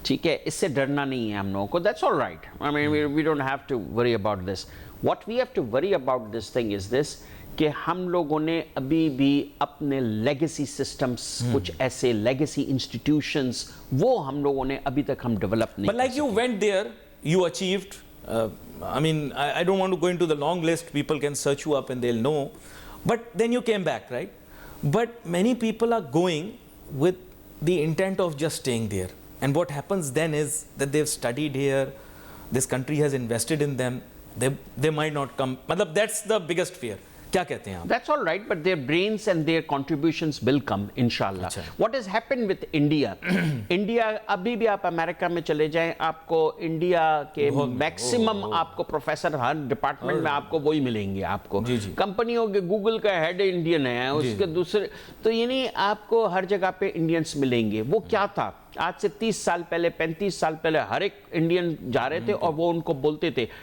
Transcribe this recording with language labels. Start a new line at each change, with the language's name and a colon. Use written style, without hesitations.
Urdu: ठीक है, इससे डरना नहीं है हम लोगों को.
English: That's all right. I mean we don't have to worry about this. What we have to worry about this thing is this
Urdu: کہ ہم لوگوں نے ابھی بھی اپنے لیگیسی سسٹمز کچھ ایسے لیگیسی انسٹیٹیوشنز وہ ہم لوگوں نے ابھی تک ہم ڈیولپ نہیں.
English: But like you went there, you achieved, I mean, I don't want to go into the long list, people can search you up and they'll know, but then you came back, right? But many people are going with the intent of just staying there. And what happens then is that they've studied here, this country has invested in them, they might not come. Matlab, that's the biggest fear.
Urdu: کیا کہتے ہیں آپ؟
English: That's all right, but their brains and their contributions will come, inshallah. What has happened with India?
Urdu: India, ابھی بھی آپ امریکہ میں چلے جائیں, آپ کو انڈیا کے میکسیمم آپ کو پروفیسر ہر ڈپارٹمنٹ میں آپ کو وہی ملیں گے. آپ کو کمپنیوں کے گوگل کا ہیڈ انڈین ہے, اس کے دوسرے تو یعنی آپ کو ہر جگہ پہ انڈینس ملیں گے. وہ کیا تھا؟ آج سے 30 سال پہلے 35 سال پہلے ہر ایک انڈین جا رہے تھے اور وہ ان کو بولتے تھے.